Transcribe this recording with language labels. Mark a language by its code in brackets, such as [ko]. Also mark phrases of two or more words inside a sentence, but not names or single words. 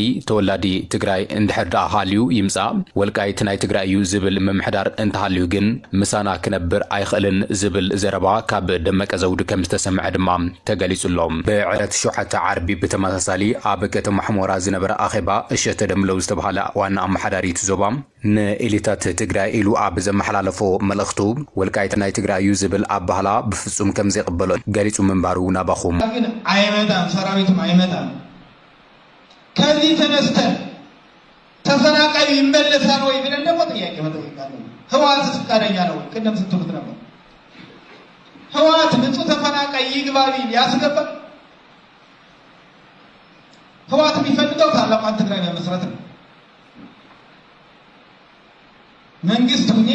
[ti] ተወላዲ ትግራይ እንድሕር ደኣ ሃልዩ ይምጻእ ወልቃይት ናይ ትግራይ እዩ ዝብል ምምሕዳር እንተሃልዩ ግን ምሳና ክነብር ኣይኽእልን ዝብል ዘረባ ካብ ደመቀ ዘውዱ ከም ዝተሰምዐ ድማ ተገሊጹሎም ብዕለት 7 ዓርቢ ብተመሳሳሊ ኣብ ከተማ ሕሞራ ዝነበረ ኣኼባ እሸተ ደምለው ዝተባሃለ ዋና ኣመሓዳሪት ዞባ ንኤሊታት ትግራይ ኢሉ ኣብ ዘመሓላለፎ መልእኽቱ ወልቃይት ናይ ትግራይ እዩ ዝብል ኣባህላ ብፍጹም ከም ዘይቕበሎ ገሊጹ ምንባሩ ናባኹም [am] ግን አይመጣም ሰራዊቱም አይመጣም ከዚህ ተነስተን ተፈናቃዩ ይመለሳል ወይ ብለን ደግሞ ጥያቄ መጠየቃለን ህወሓት ፈቃደኛ ነው ቅድም ስትሉት ነበር ህወሓት ንጹህ ተፈናቃይ ይግባቢ ያስገባ ህወሓት የሚፈልገው ታላቋን ትግራይ መመስረት ነው መንግስት ሁኜ